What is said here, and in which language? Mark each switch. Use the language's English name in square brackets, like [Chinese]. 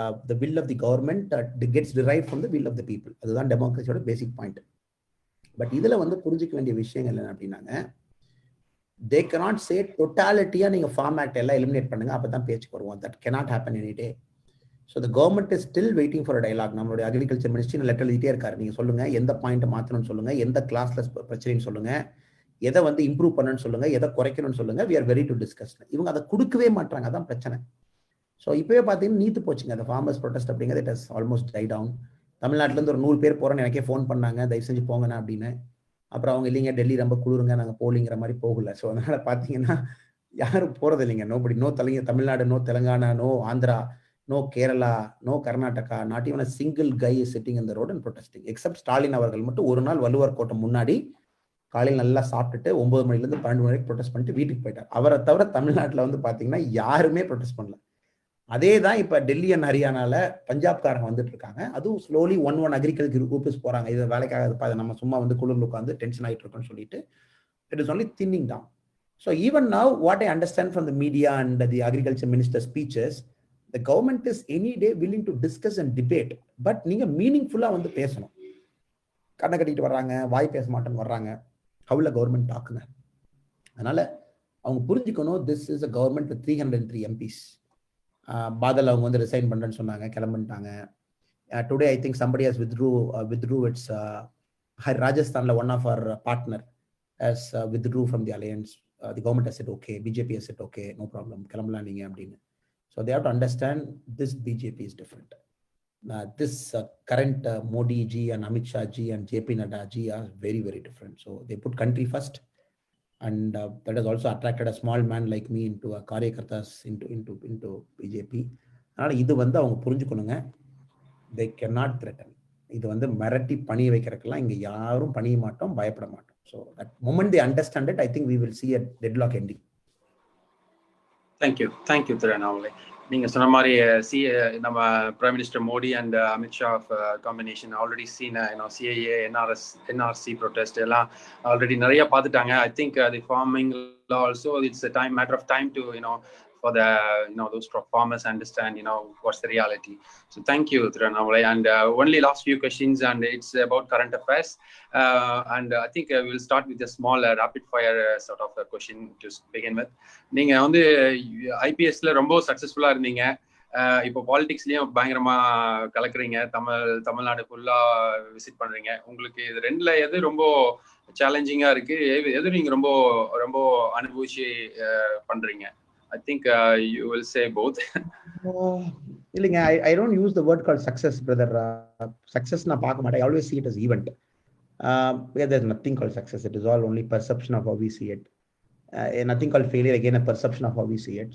[English] The will of the government gets derived from the will of the people. [Tamil] அதுதான் டெமோக்ரஸியோட பேசிக் point. But இதுல வந்து புரிஞ்சுக்க வேண்டிய விஷயங்கள் என்ன அப்படின்னாங்க, they cannot say டோட்டாலிட்டியா நீங்க ஃபார்ம் ஆக்ட் எல்லாம் எலிமினேட் பண்ணுங்க அப்பதான் பேச்சுக்கு வருவோம். [English] that cannot happen any day. So the government is still waiting for a dialogue. [Tamil] நம்மளுடைய அக்ரிகல்ச்சர் மினிஸ்ட்ரி லெட்டர் எழுதிட்டே இருக்காரு. நீங்க சொல்லுங்க எந்த பாயிண்ட் மாத்தணும்னு சொல்லுங்க, எந்த கிளாஸ்ல பிரச்சனைன்னு சொல்லுங்க, எதை வந்து இம்ப்ரூவ் பண்ணணும்னு சொல்லுங்க, எதை குறைக்கணும்னு சொல்லுங்க, [English] we are ready to discuss. [Tamil] இவங்க அதை கொடுக்கவே மாட்டாங்க, அதான் பிரச்சனை. ஸோ இப்பவே பார்த்தீங்கன்னா நீத்து போச்சுங்க அந்த ஃபார்மர்ஸ் ப்ரொடெஸ்ட் அப்படிங்கிறது. [English] It has almost die down. [Tamil] தமிழ்நாட்டில இருந்து ஒரு 100 பேர் போறோன்னு எனக்கே ஃபோன் பண்ணாங்க, தயவு செஞ்சு போங்கண்ணா அப்படின்னு. அப்புறம் அவங்க இல்லைங்க டெல்லி ரொம்ப குளிருங்க நாங்கள் போலிங்கிற மாதிரி போகல. ஸோ அதனால பார்த்தீங்கன்னா யாரும் போறது இல்லைங்க. [English] No Tamil Nadu, no Telangana, no Andhra, no Kerala, no Karnataka, not even a single guy is sitting in the road and protesting. [Tamil] Accept Stalin அவர்கள் மட்டும் ஒரு நாள் வள்ளுவர் கோட்டம் முன்னாடி காலையில் நல்லா சாப்பிட்டுட்டு 9 மணிலேருந்து 12 மணி வரைக்கும் ப்ரொடெஸ்ட் பண்ணிட்டு வீட்டுக்கு போயிட்டார். அவரை தவிர தமிழ்நாட்டில் வந்து பார்த்தீங்கன்னா யாருமே ப்ரொடெஸ்ட் பண்ணல. அதே தான் இப்போ டெல்லி அண்ட் ஹரியானால பஞ்சாப்காரங்க வந்துட்டு இருக்காங்க. [English] அதுவும் slowly one agriculture groups போறாங்க. [Tamil] இது வேலைக்காக நம்ம சும்மா வந்து குளிர்ல உட்காந்து டென்ஷன் ஆகிட்டு இருக்கோம்னு சொல்லிட்டு [English] It is only thinning down. So even now what I understand from the media and the agriculture minister speeches, the government is any day willing to discuss and debate, but [Tamil] நீங்க மீனிங்ஃபுல்லா வந்து பேசணும். கண்ணை கட்டிட்டு வர்றாங்க, வாய் பேச மாட்டேன்னு வர்றாங்க, ஹவுல கவர்மெண்ட் டாக்குங்க. அதனால அவங்க புரிஞ்சுக்கணும், [English] This is a government with 303 MPs. [Tamil] Badal அவங்க வந்து ரிசைன் பண்றேன்னு சொன்னாங்க, கிளம்பிட்டாங்க. [English] Today I think somebody has withdrew its Rajasthanல one of our partner has withdrew from the alliance. The government has said okay, BJP has said okay, no problem, கிளம்பலாம் நீங்க அப்படின்னு. So they have to understand this BJP is different. This current Modi ji and Amit Shah ji and JP Nadda ji are very, very different. So they put country first, and that has also attracted a small man like me into a Karyakartas into BJP. [Tamil] அதனால இது வந்து அவங்க புரிஞ்சுக்கணுங்க. [English] They cannot threaten. [Tamil] இது வந்து மிரட்டி பணிய வைக்கிறதுக்கெல்லாம் இங்க யாரும் பணிய மாட்டோம், பயப்பட மாட்டோம். [English] So that moment they understand it, I think we will see a deadlock ending. [Tamil] Thank you, Thiru Annamalai. நீங்க சொன்ன மாதிரி நம்ம prime minister Modi and Amit Shah combination already scene CAA NRC protest எல்லாம் ஆல்ரெடி நிறைய பார்த்துட்டாங்க. [English] I think the farming also it's a matter of time to for the those farmers understand what's the reality. So thank you, Thiru Annamalai. And only last few questions, and it's about current affairs, and I think we'll start with a small rapid fire sort of a question to begin with. [Tamil] நீங்க வந்து ஐபிஎஸ்ல ரொம்ப சக்சஸ்ஃபுல்லா இருந்தீங்க, இப்போ பாலிடிக்ஸ்லயும் பயங்கரமா கலக்குறீங்க, தமிழ்நாடு ஃபுல்லா visit பண்றீங்க. உங்களுக்கு இது ரெண்டுல எது ரொம்ப சேலஞ்சிங்கா இருக்கு, எது நீங்க ரொம்ப ரொம்ப அனுபவிச்சு பண்றீங்க? [English] I think you will say both. இல்லைங்க, I don't use the word called success, brother. Success na paaka maata. I always see it as event. There's nothing called success. It is all only perception of how we see it. Nothing called failure, again a perception of how we see it.